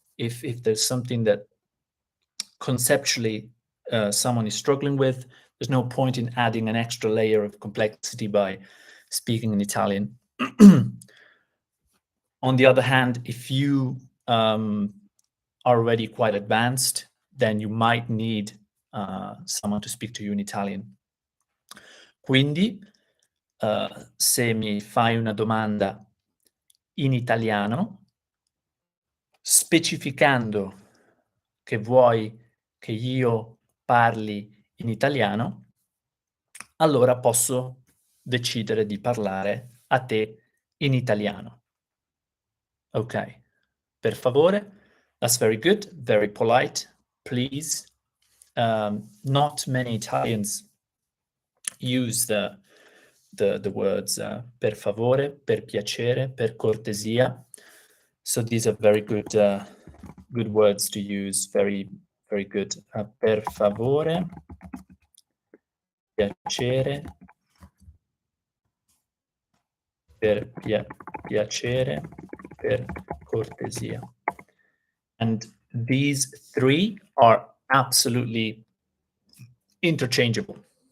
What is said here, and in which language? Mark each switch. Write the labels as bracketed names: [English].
[English] If there's something that conceptually someone is struggling with, there's no point in adding an extra layer of complexity by speaking in Italian. On the other hand, if you are already quite advanced, then you might need someone to speak to you in Italian. [Italian] Quindi, se mi fai una domanda in italiano, specificando che vuoi che io parli in italiano, allora posso decidere di parlare a te in italiano. Okay. Per favore. [English] That's very good, very polite. Please. Not many Italians use the words [Italian] per favore, per piacere, per cortesia. [English] So these are very good words to use. Very, very good. [Italian] Per favore, piacere, per piacere, per cortesia. [English] And these three are absolutely interchangeable.